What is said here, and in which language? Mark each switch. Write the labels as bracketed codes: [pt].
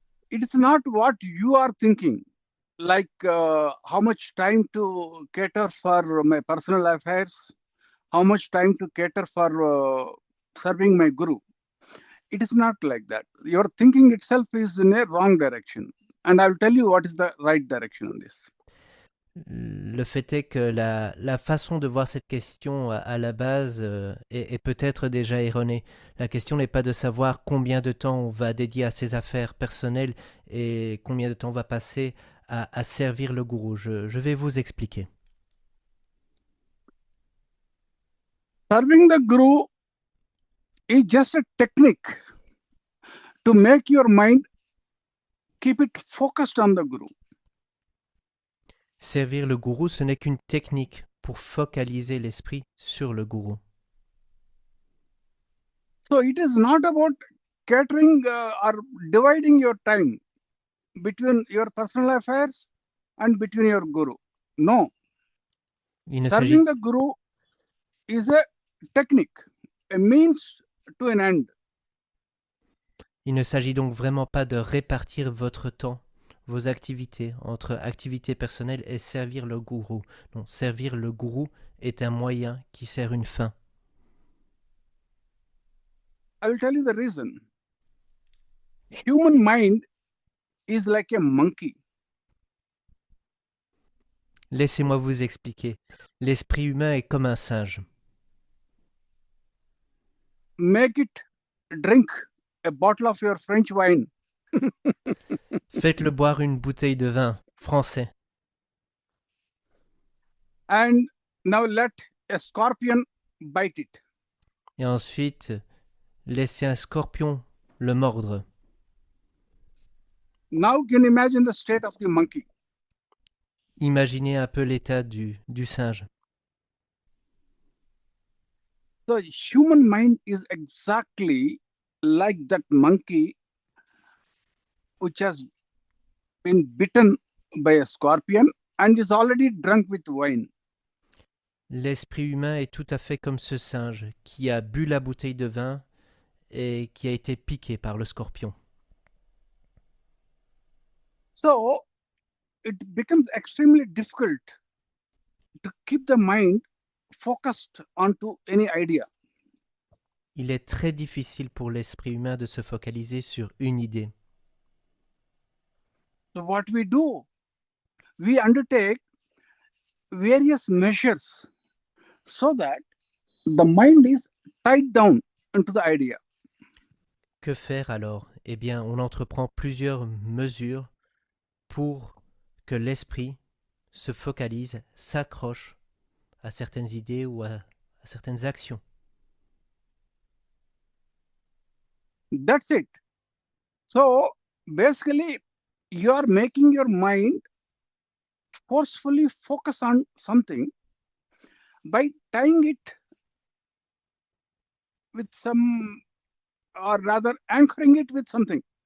[en] It is not what you are thinking, like how much time to cater for my personal affairs, how much time to cater for serving my guru. It is not like that. Your thinking itself is in a wrong direction. And I will tell you what is the right direction on this. [fr] Le fait est que la façon de voir cette question à la base est peut-être déjà erronée. La question n'est pas de savoir combien de temps on va dédier à ses affaires personnelles et combien de temps on va passer à servir le gourou. Je vais vous expliquer. [en] Serving the guru is just a technique to make your mind keep it focused on the guru. [fr] Servir le gourou, ce n'est qu'une technique pour focaliser l'esprit sur le gourou. [en] So it is not about catering or dividing your time between your personal affairs and between your guru. No. Serving the guru is a technique, a means to an end. [fr] Il ne s'agit donc vraiment pas de répartir votre temps, vos activités, entre activités personnelles et servir le gourou. Non, servir le gourou est un moyen qui sert une fin. [en] I will tell you the reason. Human mind is like a monkey. [fr] Laissez-moi vous expliquer. L'esprit humain est comme un singe. [en] Make it drink a bottle of your French wine. [fr] Faites-le boire une bouteille de vin français. [en] And now let a scorpion bite it. [fr] Et ensuite, laissez un scorpion le mordre. [en] Now can you imagine the state of the monkey? [fr] Imaginez un peu l'état du singe. [en] The human mind is exactly like that monkey which has been bitten by a scorpion and is already drunk with wine. [fr] L'esprit humain est tout à fait comme ce singe qui a bu la bouteille de vin et qui a été piqué par le scorpion. [en] So it becomes extremely difficult to keep the mind focused onto any idea. [fr] Il est très difficile pour l'esprit humain de se focaliser sur une idée. [en] So what we do, we undertake various measures so that the mind is tied down into the idea. [fr] Que faire alors? Eh bien, on entreprend plusieurs mesures pour que l'esprit se focalise, s'accroche à certaines idées ou à certaines actions. [en] That's it. So basically, you are making your mind forcefully focus on something by tying it with some, or rather anchoring it with something.